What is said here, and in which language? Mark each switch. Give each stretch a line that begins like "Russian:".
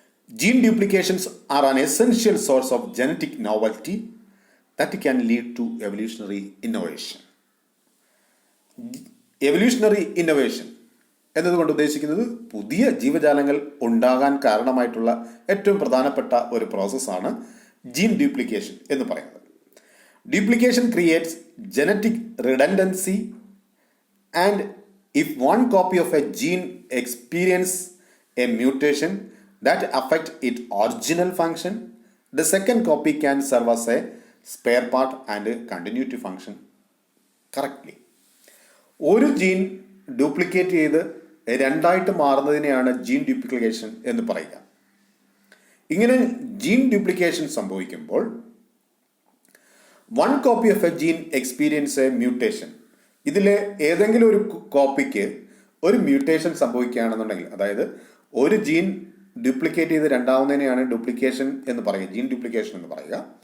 English: Gene duplications are an essential source of genetic novelty that can lead to evolutionary innovation.
Malayalam: Evolutionary innovation എന്നതുകൊണ്ട് ഉദ്ദേശിക്കുന്നത് പുതിയ ജീവജാലങ്ങൾ ഉണ്ടാകാൻ കാരണമായിട്ടുള്ള ഏറ്റവും പ്രധാനപ്പെട്ട ഒരു പ്രോസസ്സാണ് ജീൻ ഡ്യൂപ്ലിക്കേഷൻ എന്ന് പറയുന്നത്.
English: Duplication creates genetic redundancy, and if one copy of a gene experience a mutation that affect its original function, the second copy can serve as a spare part and continue to function correctly.
Malayalam: ഒരു gene duplicate ചെയ്ത് രണ്ടായിട്ട് മാറുന്നതിനെയാണ് gene duplication എന്ന് പറയുക. ഇങ്ങനെ gene duplication സംഭവിക്കുമ്പോൾ
English: one copy of a gene experience a mutation,
Malayalam: ഇതിലെ ഏതെങ്കിലും ഒരു കോപ്പിക്ക് ഒരു മ്യൂട്ടേഷൻ സംഭവിക്കുകയാണെന്നുണ്ടെങ്കിൽ, അതായത് ഒരു ജീൻ ഡ്യൂപ്ലിക്കേറ്റ് ചെയ്ത് രണ്ടാവുന്നതിനെയാണ് ഡ്യൂപ്ലിക്കേഷൻ എന്ന് പറയുക, ജീൻ ഡ്യൂപ്ലിക്കേഷൻ എന്ന് പറയുക.